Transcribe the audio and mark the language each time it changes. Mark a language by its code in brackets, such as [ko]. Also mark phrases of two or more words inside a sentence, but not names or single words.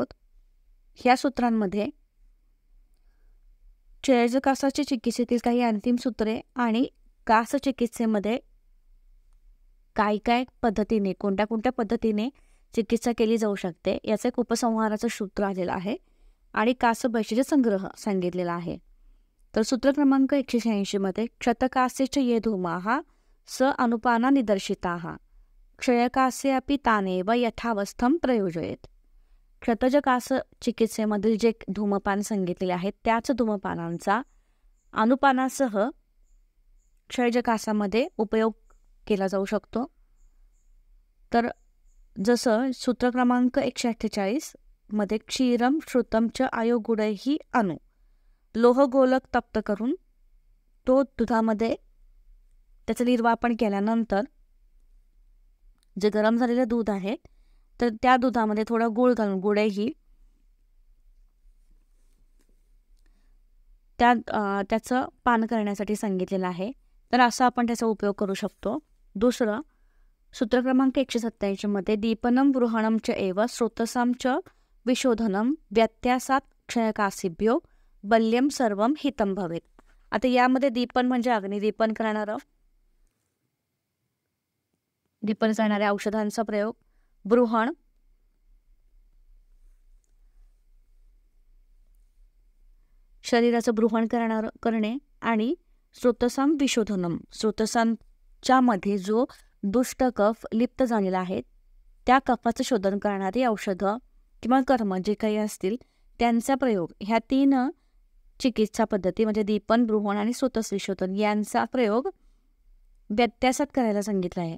[mr] ह्या सूत्रांमध्ये क्षयजकासाच्या चिकित्सेतील काही अंतिम सूत्रे आणि कासचिकित्सेमध्ये काय पद्धतीने कोणत्या पद्धतीने चिकित्सा केली जाऊ शकते याचं एक उपसंहाराचं सूत्र आलेलं आहे आणि कासबैशीचे संग्रह सांगितलेला आहे. तर सूत्र क्रमांक 186 मध्ये [sa] क्षतकासेच ये धूमाः स अनुपाना निदर्शिताः क्षयकासे अपि तानेव यथावस्थं प्रयोजयेत. [mr] क्षतजकास चिकित्सेमधील जे धूमपान सांगितलेले आहेत त्याच धूमपानांचा अनुपानासह क्षयजकासामध्ये उपयोग केला जाऊ शकतो. तर जसं सूत्र क्रमांक 148 मध्ये [sa] क्षीरम श्रुतम च आयोगुडैहि [mr] अणु लोहगोलक तप्त करून तो दुधामध्ये त्याचं निर्वापन केल्यानंतर जे गरम झालेलं दूध आहे तर त्या दुधामध्ये थोडा गूळ घालून गुडैहि त्याचं पान करण्यासाठी सांगितलेलं आहे. तर असा आपण त्याचा उपयोग करू शकतो. दुसरं सूत्र क्रमांक 187 मध्ये [sa] दीपनम गृहणम च एव स्रोतसाम च विशोधनम व्यत्यासात क्षयकासिभ्यो बल्यम सर्वम हितम भवेत. [mr] आता यामध्ये दीपन म्हणजे अग्निदीपन करणारं दीपन करणाऱ्या औषधांचा प्रयोग, बृहण शरीराचं बृहण करणे आणि [sa] स्रोतसाम विशोधनम [mr] स्रोतसांच्या मध्ये जो दुष्ट कफ लिप्त झालेला आहे त्या कफाचं शोधन करणारी औषधं किंवा कर्म जे काही असतील त्यांचा प्रयोग, ह्या तीन चिकित्सा पद्धती म्हणजे दीपन, बृहण आणि स्रोतस विशोधन यांचा प्रयोग व्यत्यासात करायला सांगितला आहे.